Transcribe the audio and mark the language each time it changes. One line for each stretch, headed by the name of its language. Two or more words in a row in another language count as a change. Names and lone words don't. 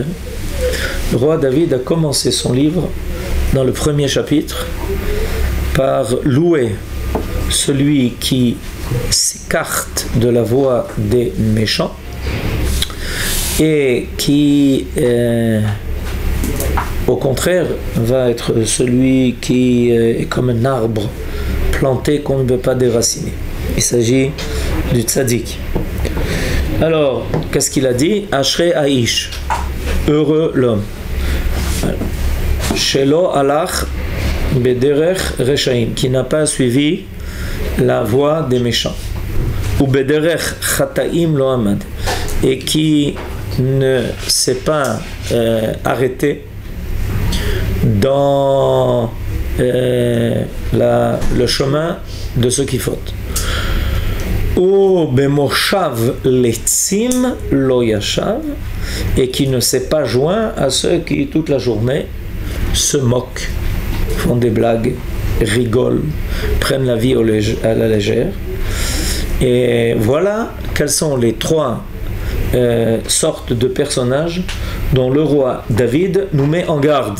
French: Le roi David a commencé son livre dans le premier chapitre par louer celui qui s'écarte de la voie des méchants et qui au contraire va être celui qui est comme un arbre planté qu'on ne peut pas déraciner. Il s'agit du tzaddik. Alors, qu'est-ce qu'il a dit?
Hebrew: אשרי האיש,
French: heureux l'homme.
Hebrew: שלא הלך בדרך רשעים,
French: qui n'a pas suivi la voie des méchants.
Hebrew: ובדרך חטאים לא עמד,
French: et qui ne s'est pas arrêté dans le chemin de ceux qui fautent.
Hebrew: ובמושב לצים לא ישב,
French: et qui ne s'est pas joint à ceux qui toute la journée se moquent, font des blagues, rigolent, prennent la vie à la légère. Et voilà quelles sont les trois sortes de personnages dont le roi David nous met en garde.